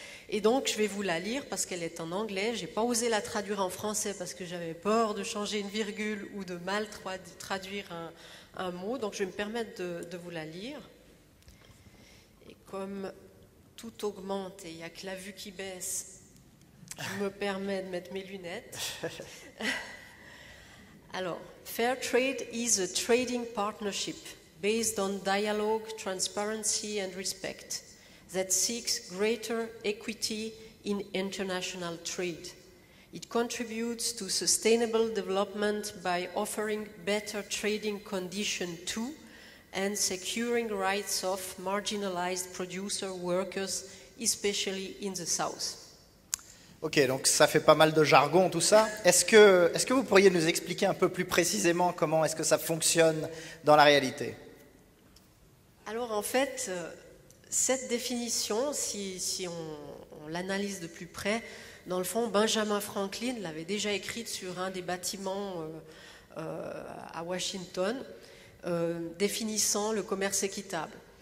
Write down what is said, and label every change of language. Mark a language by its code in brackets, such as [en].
[fr] Et donc, je vais vous la lire parce qu'elle est en anglais. Je n'ai pas osé la traduire en français parce que j'avais peur de changer une virgule ou de mal traduire un mot. Donc, je vais me permettre de vous la lire. Et comme tout augmente et il n'y a que la vue qui baisse, je me permets de mettre mes lunettes. Alors, [en] Fair Trade is a trading partnership based on dialogue, transparency and respect that seeks greater equity in international trade. It contributes to sustainable development by offering better trading conditions to and securing rights of marginalized producer workers, especially in the South. [fr] Ok, donc ça fait pas mal de jargon tout ça. Est-ce que vous pourriez nous expliquer un peu plus précisément comment est-ce que ça fonctionne dans la réalité? Alors en fait, cette définition, si on l'analyse de plus près, dans le fond, Benjamin Franklin l'avait déjà écrite sur un des bâtiments à Washington, définissant le commerce équitable.